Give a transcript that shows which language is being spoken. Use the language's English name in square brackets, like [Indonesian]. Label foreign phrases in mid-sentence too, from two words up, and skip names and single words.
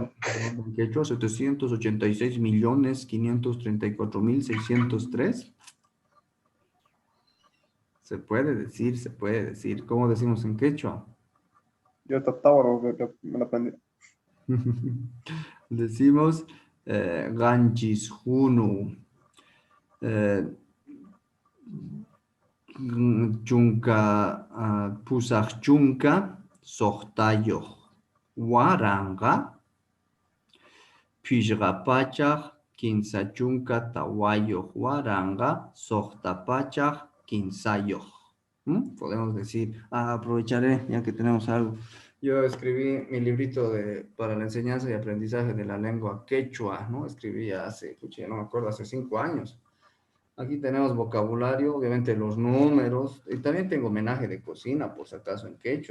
[Spanish] número grande en quechua, 786.534.603. Se puede decir, se puede decir. ¿Cómo decimos en quechua? Yo trataba, me lo aprendí. [Quechua] Decimos ganchis hunu, chunka, pusaq chunka, soqtayoq waranga, pishqapachaq kinsa chunka tawayoq waranga, soqtapachaq kinsayoq. [Spanish] Podemos decir, aprovecharé ya que tenemos algo. Yo escribí mi librito para la enseñanza y aprendizaje de la lengua quechua, ¿no? Escribí hace, no me acuerdo, hace 5 años. Aquí tenemos vocabulario, obviamente los números, y también tengo homenaje de cocina, por si acaso en quechua.